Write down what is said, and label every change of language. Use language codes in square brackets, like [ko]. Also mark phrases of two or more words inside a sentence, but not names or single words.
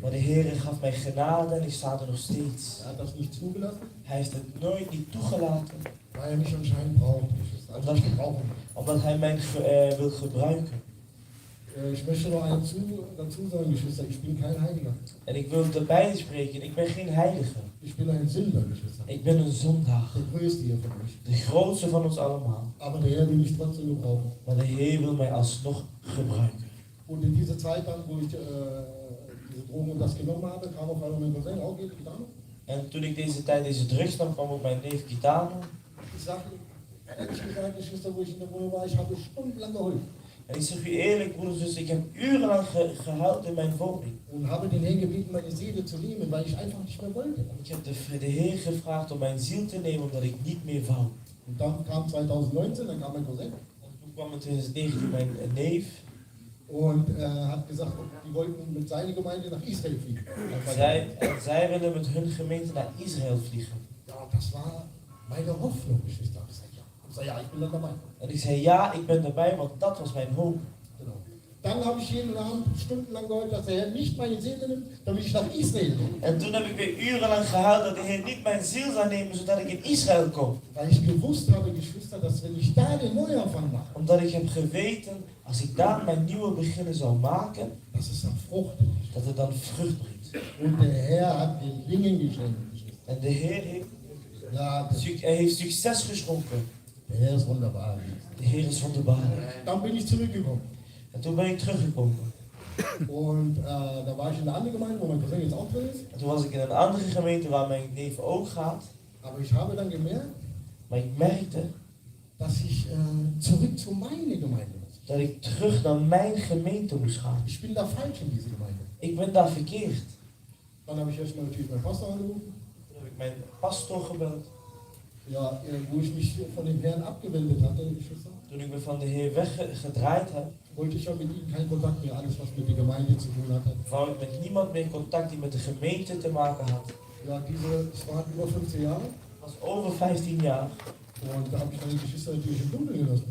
[nl] Maar de Heer gaf mij genade en ik sta er nog steeds. [de] Er hat das nicht zugelassen, [nl] Hij heeft het nooit niet toegelaten, [de] weil er mich anscheinend braucht. Also ich brauche ihn. [nl] omdat hij mij wil gebruiken. [de] Ich möchte noch eins dazu sagen, Geschwister, ich bin kein Heiliger. [nl] En ik wil erbij spreken, ik ben geen heilige. [de] Ich bin ein Sünder, Geschwister. [nl] Ik ben een zondaar. [de] Der größte hier von euch. [nl] De grootste van ons allemaal. [de] Aber der Herr will mich trotzdem gebrauchen. [nl] Maar de Heer wil mij alsnog gebruiken. [de] Und in dieser Zeit dann, wo ich diese Drogen und das genommen habe, kam auf einmal mein Cousin, auch geht Gitarre. [nl] En toen ik deze drugs nam, kwam ook mijn neef Gitano. [de] Ich sage, ehrlich gesagt, Geschwister, wo ich in der Wohnung war, ich habe stundenlang geheult. [nl] En ik zeg u eerlijk, broeders, dus ik heb urenlang gehuild in mijn woning. [de] Und habe den Herrn gebeten, meine Seele zu nehmen, weil ich einfach nicht mehr wollte. [nl] Ik heb de Heer gevraagd om mijn ziel te nemen omdat ik niet meer wou. [de] Und dann kam 2019, dann kam mein Cousin [nl] En toen kwam in 2019 mijn neef. [de] und hat gesagt, die wollten mit seiner Gemeinde nach Israel fliegen. [nl] Zij willen met hun gemeente naar Israël vliegen. [de] Ja, das war meine Hoffnung, Geschwister. Ich sage, ja, ich bin dann dabei. [nl] En ik zei ja, ik ben erbij, want dat was mijn hoop. [de] Genau. Dann habe ich jeden Abend stundenlang geheult, dass der Herr nicht meine Seele nimmt, damit ich nach Israel komme. [nl] En toen heb ik weer urenlang gehuild dat de Heer niet mijn ziel zou nemen zodat ik in Israël kom. [de] Weil ich gewusst habe, Geschwister, dass wenn ich da den Neuanfang mache, [nl] Omdat ik heb geweten, als ik daar mijn nieuwe beginnen zou maken, [de] dass es dann Frucht bringt. [nl] dat het dan vrucht brengt. [de] Und der Herr hat den Dingen geschenkt. [nl] En de Heer heeft, Ja, hij heeft succes geschonken. [de] der Herr ist wunderbar. [nl] De Heer is wonderbaarlijk. [de] Dann bin ich zurückgekommen. [nl] En toen ben ik teruggekomen. [de] Und da war ich in einer anderen Gemeinde, wo mein Cousin jetzt auch drin ist. [nl] En toen was ik in een andere gemeente waar mijn neef ook gaat. [de] Aber ich habe dann gemerkt, [nl] Maar ik merkte [de] dass ich zurück zu meiner Gemeinde muss. [nl] dat ik terug naar mijn gemeente moest gaan. [de] Ich bin da falsch in diese Gemeinde. [nl] Ik ben daar verkeerd. [de] Dann habe ich erstmal natürlich meinen Pastor angerufen. [nl] Toen heb ik mijn pastoor gebeld. [de] Ja, wo ich mich von dem Herrn abgewendet hatte, Geschwister, [nl] Toen ik me van de Heer weggedraaid heb, [de] wollte ich ja mit ihm keinen Kontakt mehr, alles was mit der Gemeinde zu tun hatte. [nl] wou ik met niemand meer contact die met de gemeente te maken had. [de] Ja, es waren über 15 Jahre. [nl] Ik was over 15 jaar. [de] Und da habe ich meine Geschwister natürlich im Dunkeln gelassen.